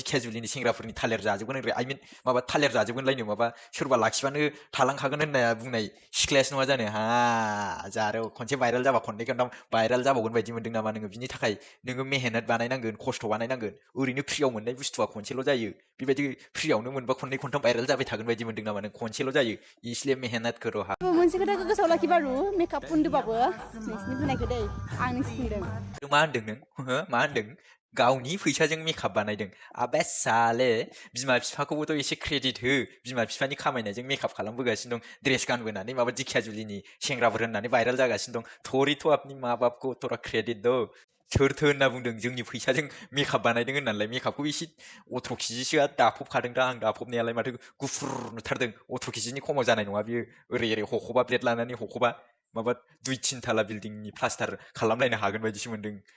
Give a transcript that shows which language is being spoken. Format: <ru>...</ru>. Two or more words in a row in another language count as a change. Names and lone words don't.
<brx>दिखियाजुलिनि सेंग्राफोरनि थालिर जाजोबगोन होनग्रा आइ मिन माबा थालिर जाजोबगोनलायनो माबा सोरबा लाखिबानो थालांखागोन होनना बुंनाय सिख्लायासो नङा जानो हा जारौ खनसे भाइरेल जाबा खननै खनथाम भाइरेल जाबावगोन बायदि मोनदों नामा नोङो बिनि थाखाय नोङो मेहनत बानायनांगोन खस्थ' बानायनांगोन ओरैनो फ्रियाव मोननाय बुस्थुआ खनसेल' जायो बेबायदि फ्रियावनो मोनबा खननै खनथाम भाइरेल जाबाय थागोन बायदि मोनदों नामा नों खनसेल' जायो</brx> <hi>इसलिए मेहनत करो हा</hi> <brx>मोनसे खोथाखौ गोसोआव लाखिबारु मेकआप फुनदोबाबो नोंसिनि बुंनायखौ दै आं नोंसो बुंदों मा होनदों नों मा होनदों गावनि फैसाजों मेकआप बानायदों</brx> <hi>आबे साले</hi> <brx>बिमा बिफाखौबोथ' एसे क्रेडिट हो बिमा बिफानि खामायनायजों मेकआप खालामबोगासिनो दं ड्रेस गानबोनानै माबा दिखियाजुलिनि सेंग्राफोर होननानै भाइरेल जागासिनो दं</brx> <hi>थोड़ी तो अपनी माँ बाप को थोड़ा क्रेडिट दो</hi> <brx>सोरथो होनना बुंदों जोंनि फैसाजों मेकआप बानायदों होननानैलाय मेकआपखौ एसे 18 केजिसोआ दाफबखादों दा आं दाफबनायालाय माथो गुफुर नुथारदों 18 केजिनि खमाव जानाय नङा बियो ओरै हख'बा ब्लेड लानानै हख'बा माबा 2-3 थाला बिल्डिंनि प्लास्टार खालामलायनो हागोन बायदिसो मोनदों</brx>